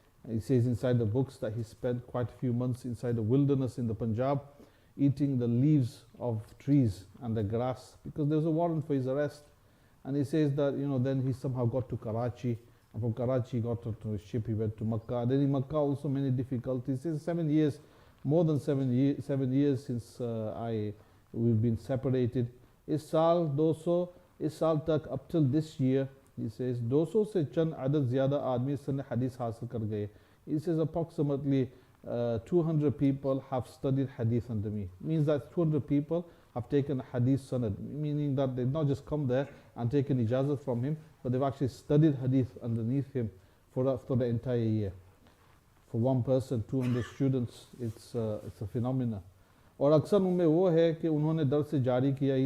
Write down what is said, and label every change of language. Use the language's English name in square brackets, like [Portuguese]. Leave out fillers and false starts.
[English] He says inside the books that he spent quite a few months inside the wilderness in the Punjab, eating the leaves of trees and the grass, because there was a warrant for his arrest. And he says that, then he somehow got to Karachi, and from Karachi he got onto a ship, he went to Makkah. And then in Makkah also many difficulties. He says 7 years, more than 7 years since we've been separated. [Urdu] इस साल 200 इस साल तक [English] up till this year, he says [Urdu] 200 से चंद अदद ज़्यादा आदमी इस ने hadith हासिल कर गए. [English] He says approximately 200 people have studied hadith under me. Means that 200 people have taken hadith sanad, meaning that they've not just come there and taken ijazat from him, but they've actually studied hadith underneath him for the entire year. For one person, 200 students, it's a phenomena. [Urdu] और अक्सर उनमें वो है कि उन्होंने दर्स से जारी किया.